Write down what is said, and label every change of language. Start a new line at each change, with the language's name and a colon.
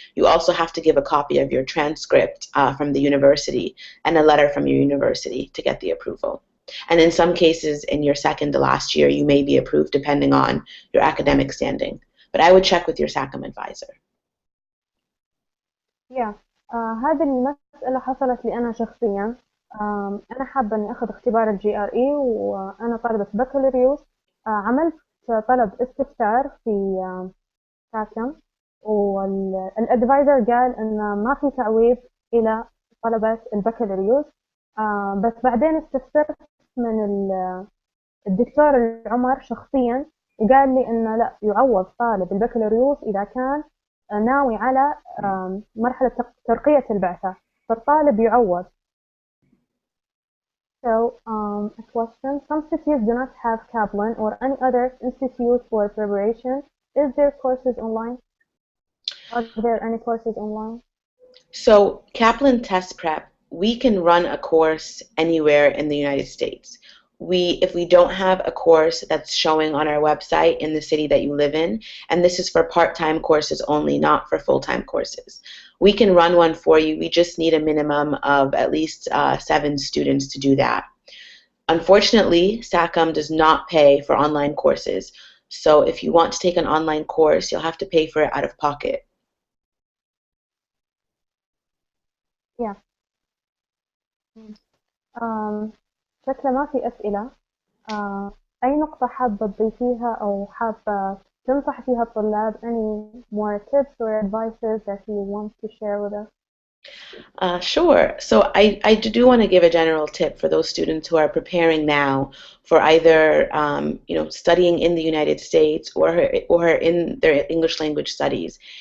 English: You also have to give a copy of your transcript from the university and a letter from your university to get the approval. And in some cases, in your second to last year, you may be approved depending on your academic standing. But I would check with your SACM advisor. Yeah.
Arabic: هذه المسألة حصلت لي أنا شخصيا. أنا حابة إني أخذ اختبار الجي ار إي وأنا طالبة بكالوريوس. عملت طلب استفسار في ساكم، والادفايزر قال إن ما في تعويض إلى طلبة البكالوريوس. بس بعدين استفسرت من الدكتور العمر شخصيا، وقال لي إنه لا، يعوض طالب البكالوريوس إذا كان ناوي على مرحلة ترقية البعثة، فالطالب يعوض.
English: So, a question. Some cities do not have Kaplan or any other institute for preparation. Is there courses online? Are there any courses online? So, Kaplan Test Prep, we can run a course anywhere in the United States. If we don't have a course that's showing on our website in the city that you live in, and this is for part-time courses only, not for full-time courses, we can run one for you. We just need a minimum of at least 7 students to do that. Unfortunately, SACM does not pay for online courses. So if you want to take an online course, you'll have to pay for it out of pocket. Yeah.
Arabic: شكله ما في أسئلة. أي نقطة حابة تضيفيها أو حابة تنصح فيها الطلاب?
English: Any more tips or advices that you want to share with us? Sure. So I do want to give a general tip for those students who are preparing now for either studying in the United States or in their English language studies.